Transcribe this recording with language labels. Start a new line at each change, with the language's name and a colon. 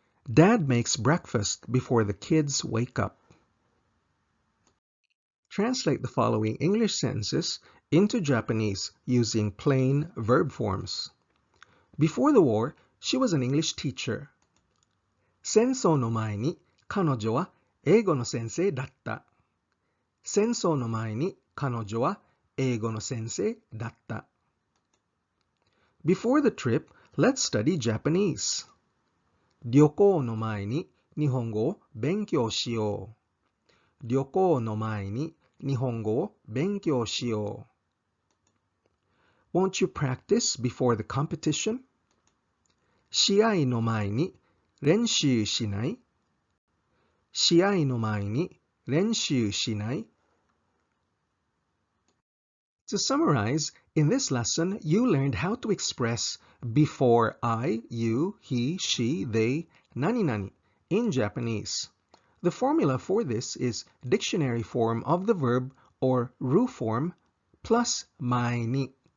English: Dad makes breakfast before the kids wake up. Translate the following English sentences into Japanese using plain verb forms. Before the war, she was an English teacher.
Japanese: 戦争の前に彼女は英語の先生だった。戦争の前に彼女は英語の先生だった。
English: Before the trip, let's study Japanese.
Japanese: 旅行の前に日本語を勉強しよう。旅行の前に日本語を勉強しよう。
English: Won't you practice before the competition?
Japanese: 試合の前に練習しない？試合の前に練習しない？
English: To summarize, in this lesson, you learned how to express before I, you, he, she, they, nani nani in Japanese. The formula for this is dictionary form of the verb or ru form plus mai ni.